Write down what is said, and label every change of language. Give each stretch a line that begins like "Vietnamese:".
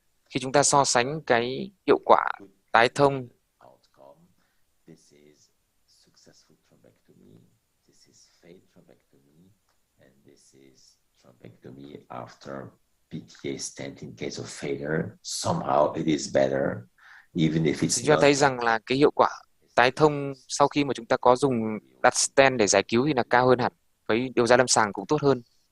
Vietnamese: khi chúng ta so sánh cái hiệu quả tái thông
English: outcome. This is successful thrombectomy, this is failed thrombectomy, and this is thrombectomy after PTA stent in case of failure. Somehow it is better, even if it's
Vietnamese: chúng ta
English: not.
Vietnamese: thấy rằng là cái hiệu quả tái thông sau khi mà chúng ta có dùng đặt stent để giải cứu thì là cao hơn hẳn, với điều ra lâm sàng cũng tốt hơn.